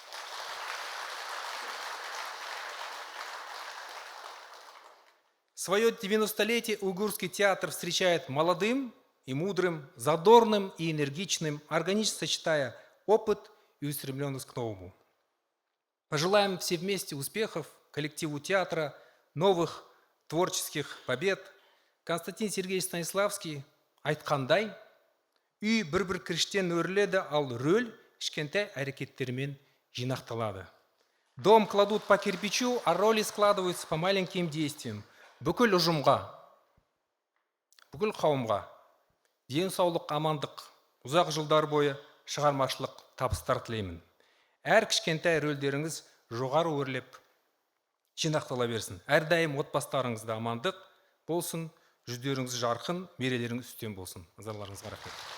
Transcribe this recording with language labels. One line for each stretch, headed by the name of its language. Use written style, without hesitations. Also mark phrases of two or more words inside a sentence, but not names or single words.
Russian: Свое 90-летие уйгурский театр встречает молодым и мудрым, задорным и энергичным, органично сочетая опыт и устремленность к новому. Пожелаем все вместе успехов коллективу театра, новых творческих побед.
Kazakh: Константин Сергеевич Станиславский айтқандай, үй бір-бір кіріштен өрледі, ал рөл кішкентай әрекеттермен жинақталады.
Russian: Дом кладут по кирпичу, а роли складываются по маленьким действиям.
Kazakh: Бүкіл ұжымға, бүкіл қауымға денсаулық, амандық, ұзақ жылдар бойы шығармашылық табыстар тілеймін. Әр кішкентай рөлдеріңіз жоғары өрлеп жинақтала берсін. Әрдайым отбасыларыңызда амандық болсын, жүздеріңіз жарқын, мерелеріңіз үстем болсын. Назарларыңызға рахмет.